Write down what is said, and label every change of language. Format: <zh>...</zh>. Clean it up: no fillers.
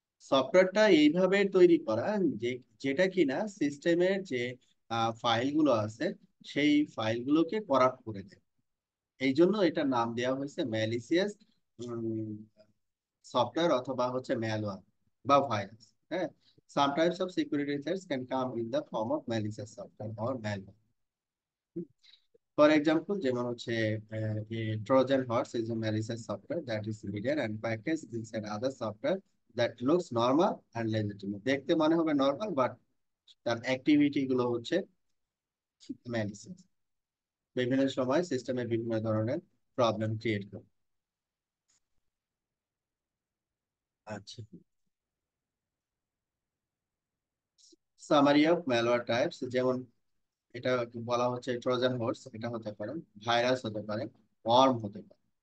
<bn>সফটওয়্যারটা এইভাবে তৈরি করা যে, যেটা কিনা সিস্টেমের যে ফাইলগুলো আছে, সেই ফাইলগুলোকে করাপ্ট করে দেয়। এই জন্য এটার নাম দেওয়া হয়েছে ম্যালিসিয়াস সফটওয়্যার অথবা হচ্ছে ম্যালওয়্যার বা ভাইরাস। হ্যাঁ,</bn> <en>Some types of security threats can come in the form of malicious software or malware. For example,</en> <bn>যেমন হচ্ছে</bn> <en>Trojan horse is a malicious software that is hidden and packaged inside other software that looks normal and legitimate.</en> <bn>দেখতে মনে হবে normal, but তার activity গুলো হচ্ছে malicious. বিভিন্ন সময় সিস্টেমে বিভিন্ন ধরনের প্রবলেম ক্রিয়েট করে। আচ্ছা, সামারি অফ ম্যালওয়্যার টাইপস, যেমন এটা বলা হচ্ছে ট্রোজান হর্স, এটা হতে পারে ভাইরাস, হতে পারে ওয়ার্ম, হতে পারে।</bn>